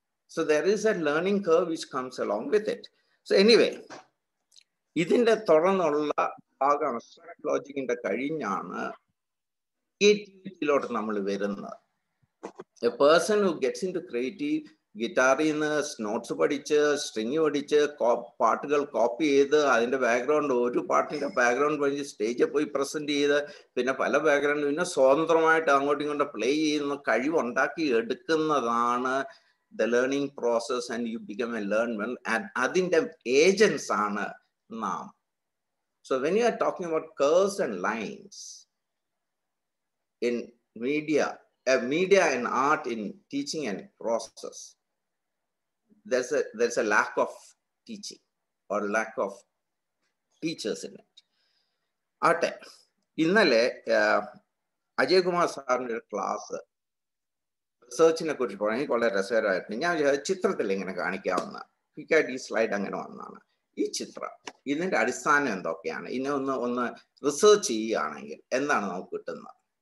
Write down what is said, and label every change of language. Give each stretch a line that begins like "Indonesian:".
English: So there is a learning curve which comes along with it. So anyway,
Malayalam: ഇതിന്റെ തുടർന്നുള്ള ഭാഗം abstract ലോജിക്കിന്റെ കഴിഞ്ഞാണ് ക്രിയേറ്റിവിറ്റിയിലോട്ട് നമ്മൾ വരുന്നത്.
English: a person who gets into creative,
Malayalam: ഗിറ്റാറിൽ നിന്ന് നോട്ട്സ് പഠിച്ച് സ്ട്രിങ് പഠിച്ച് പാട്ടുകൾ കോപ്പി ചെയ്ത് അതിന്റെ ബാക്ക്ഗ്രൗണ്ട് ഒരു പാട്ടിന്റെ ബാക്ക്ഗ്രൗണ്ട് പഠിച്ച് സ്റ്റേജിൽ പോയി പ്രസന്റ് ചെയ്ത് പിന്നെ പല ബാക്ക്ഗ്രൗണ്ട് പിന്നെ സ്വതന്ത്രമായിട്ട് അങ്ങോട്ടും ഇങ്ങോട്ടും പ്ലേ ചെയ്യുന്ന കഴിവുണ്ടാക്കി എടുക്കുന്നതാണ്
English: The learning process and you become a learnment.
Malayalam: അതിന്റെ ഏജൻസ് ആണ് നാം.
English: So when you are talking about curves and lines in media and art in teaching and process, there's a lack of teaching or lack of teachers in it.
Malayalam: ആട്ടെ, ഇന്നലെ അജയ് കുമാർ സാറിന്റെ ഒരു class റിസർച്ചിനെ കുറിച്ച് പറഞ്ഞാൽ വളരെ രസകരമായിരുന്നു. ഞാൻ ചിത്രത്തിൽ ഇങ്ങനെ കാണിക്കാവുന്ന ഈ സ്ലൈഡ് അങ്ങനെ വന്നതാണ്. ഈ ചിത്രം ഇതിന്റെ അടിസ്ഥാനം എന്തൊക്കെയാണ്? ഇതിനെ ഒന്ന് റിസർച്ച് ചെയ്യുകയാണെങ്കിൽ എന്താണ് നമുക്ക് കിട്ടുന്നത്?